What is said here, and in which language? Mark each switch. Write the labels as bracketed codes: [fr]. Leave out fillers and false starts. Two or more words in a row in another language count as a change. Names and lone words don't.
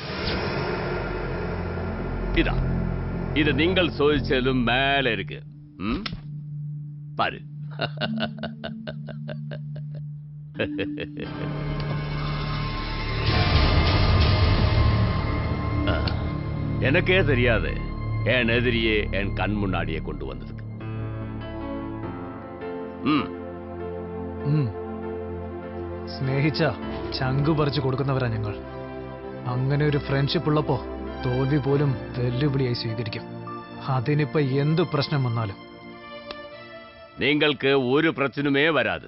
[ml] ഇതാ, ഇത് നിങ്ങൾ ചോദിച്ചതിലും മേലെ ഇരിക്ക്. പാര്. [ta] எனக்கே தெரியாது என் எதிரியே என் கண் முன்னாடியே கொண்டு வந்ததுக்கு. [ml] സ്നേഹിച്ച ചങ്കു പറിച്ചു കൊടുക്കുന്നവരാ ഞങ്ങൾ. അങ്ങനെ ഒരു ഫ്രണ്ട്ഷിപ്പ് ഉള്ളപ്പോ തോൽവി പോലും വെല്ലുവിളിയായി സ്വീകരിക്കും. അതിനിപ്പോ എന്ത് പ്രശ്നം വന്നാലും നിങ്ങൾക്ക് ഒരു പ്രശ്നമേ വരാது.